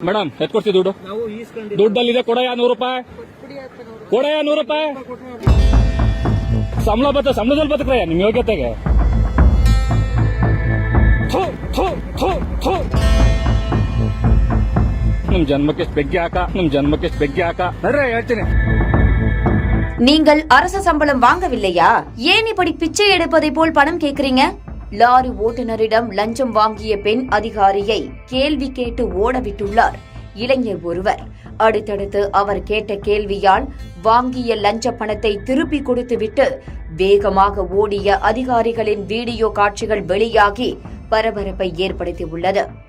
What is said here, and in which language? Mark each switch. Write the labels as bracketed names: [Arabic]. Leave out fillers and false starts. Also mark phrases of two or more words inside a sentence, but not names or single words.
[Kannada] ಮೇಡಮ್ ಎತ್ಕೊಡ್ತೀವಿ ದುಡ್ಡು ದುಡ್ಡಲ್ಲಿದೆ ಕೊಡಯ್ಯ 100 ರೂಪಾಯಿ ಕೊಡಯ್ಯ 100 ರೂಪಾಯಿ ಸಂಬಳದಲ್ಲಿ ಬದುಕ್ರಯ್ಯ ನಿಮ್ ಯೋಗ್ಯತೆಗೆ ನಿಮ್ ಜನ್ಮಕ್ಕೆ ಬೆಗ್ಗೆ ಹಾಕ ಬರ್ರೆ ಹೇಳ್ತೀನಿ. [Tamil] நீங்கள் அரச சம்பளம் வாங்கவில்லையா? ஏன் இப்படி பிச்சை எடுப்பதை போல் பணம் கேக்குறீங்க? லாரி ஓட்டுநரிடம் லஞ்சம் வாங்கிய பெண் அதிகாரியை கேள்வி கேட்டு ஓடவிட்டுள்ளார் இளைஞர் ஒருவர். அடுத்தடுத்து அவர் கேட்ட கேள்வியால் வாங்கிய லஞ்ச பணத்தை திருப்பி கொடுத்துவிட்டு வேகமாக ஓடிய அதிகாரிகளின் வீடியோ காட்சிகள் வெளியாகி பரபரப்பை ஏற்படுத்தியுள்ளது.